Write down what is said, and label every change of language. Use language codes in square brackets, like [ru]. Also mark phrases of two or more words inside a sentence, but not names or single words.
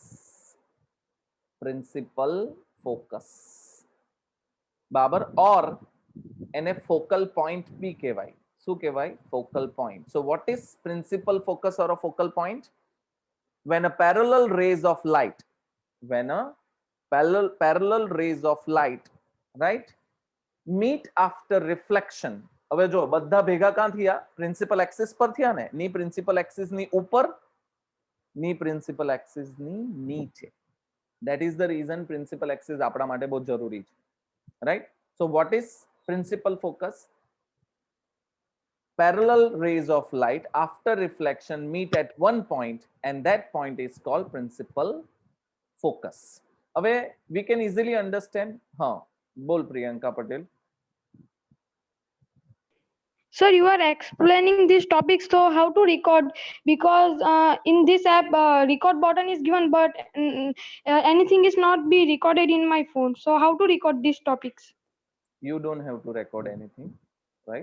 [en] Principal focus, બરાબર. [gu] or એને [en] focal point [gu] બી કહેવાય. શું કહેવાય? Focal point. [en] So what is principal focus or a focal point? When a parallel rays of light, when a parallel rays of light, right, meet after reflection. [gu] હવે જો બધા ભેગા કાં થયા? [en] principal axis [gu] પર થયા ને. ની [en] principal axis [gu] ની ઉપર, ની [en] principal axis [gu] ની નીચે. [en] That is the reason principal axis [gu] આપણા માટે બહુ જરૂરી છે, [en] right? So what is principal focus? Parallel rays of light after reflection meet at one point, and that point is called principal focus. હવે we can easily understand. [gu] હા, બોલ પ્રિયંકા પટેલ. [en] Sir, you are explaining these topics, so how to record? Because in this app, record button is given, but anything is not be recorded in my phone. So how to record these topics? You don't have to record anything, right?